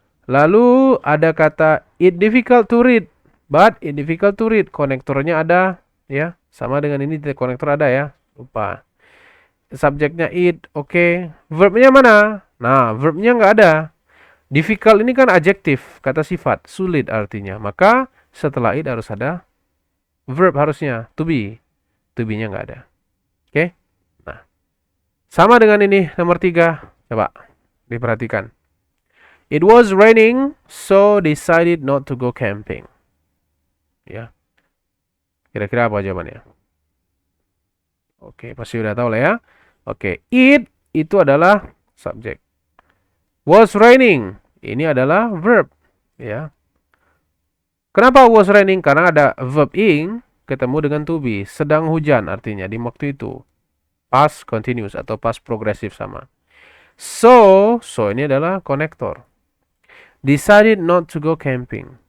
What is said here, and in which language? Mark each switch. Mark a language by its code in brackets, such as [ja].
[id] Lalu ada kata [en] it difficult to read, but it difficult to read. [id] Konektornya ada ya. Sama dengan ini konektor ada ya. Lupa. Subjeknya it, oke. Verbnya mana? Nah, verbnya nggak ada. Difficult ini kan adjektif, kata sifat, sulit artinya. Maka setelah it harus ada verb harusnya, to be. To be-nya nggak ada. Oke? Nah, sama dengan ini, nomor 3. Coba, diperhatikan. [en] It was raining, so decided not to go camping. [id] Ya. Kira-kira apa jawabannya? Oke, pasti udah tahu lah ya. Oke, it itu adalah subjek. Was raining, ini adalah verb, ya. Kenapa was raining? Karena ada verb ing ketemu dengan to be. Sedang hujan artinya di waktu itu. Past continuous atau past progressive sama. So ini adalah konektor. [en] Decided not to go camping.